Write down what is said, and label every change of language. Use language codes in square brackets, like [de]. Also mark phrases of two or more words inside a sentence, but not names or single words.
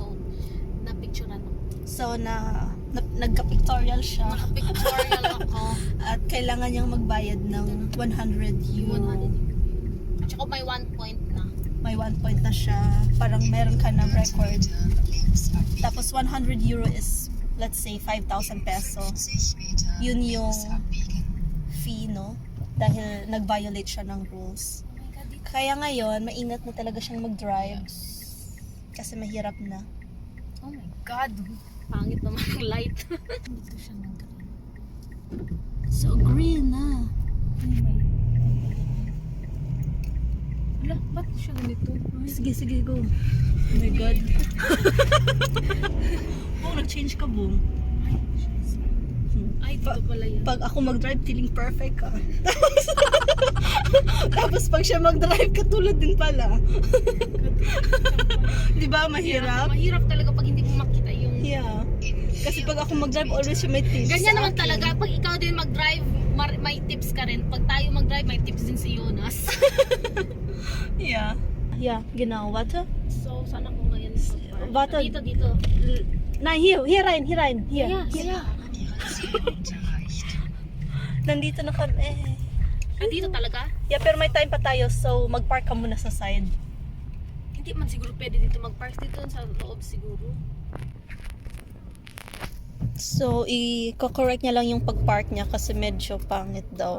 [tl] So, na-picturean ako. So, nagka-pictorial siya. Naka-pictorial ako. At kailangan niyang magbayad ng 100 euro. At saka may 1 point na. May 1 point na siya. Parang meron ka ng record. Tapos 100 euro is, [en] let's say, [tl] 5,000 peso. Yun yung fee, no? Dahil nag-violate siya ng rules. Kaya ngayon, maingat na talaga siyang mag-drive. Kasi mahirap na. [en] Oh my God! [tl] Pangit naman ang light. Dito siya nag-green. So green na. Wala, ba't siya ganito? Sige, go. [en] Oh my God. [tl] Nag-change ka, Bong. Ay, dito pala yun. Pag ako mag-drive, [en] feeling perfect [tl] ka. Tapos pag siya mag-drive, katulad din pala. Di ba, mahirap? Mahirap talaga pag hindi mo makita yung... Yeah. Kasi pag ako mag-drive, always siya may tips. Ganyan naman talaga. Pag ikaw din mag-drive, may tips ka rin. Pag tayo mag-drive, may tips din si Jonas. [en] Yeah. Yeah, [de] genau. Warte. [tl] So, saan ako ngayon? [de] Warte. [tl] Dito. [de] Nein, hier rein. Hier. [tl] Yeah. Nandito na kami. Dito talaga? Yeah, pero may time pa tayo, so mag-park ka muna sa side. Hindi man siguro pwede dito mag-park dito sa loob siguro. So, i-correct niya lang yung pag-park niya kasi medyo pangit daw.